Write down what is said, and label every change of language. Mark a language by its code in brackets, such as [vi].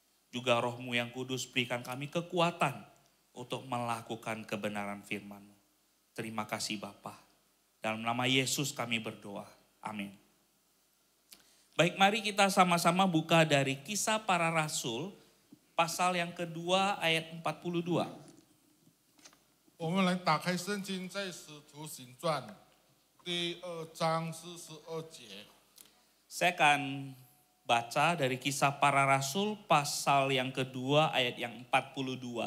[id] Juga Roh-Mu yang kudus berikan kami kekuatan untuk melakukan kebenaran firman-Mu. Terima kasih Bapa. Dalam nama Yesus kami berdoa. Amin. Baik, mari kita sama-sama buka dari Kisah Para Rasul, pasal yang kedua ayat 42. [zh] 我们来打开圣经，在使徒行传第2章42节。 [id] Saya akan baca dari Kisah Para Rasul, pasal yang kedua ayat yang 42.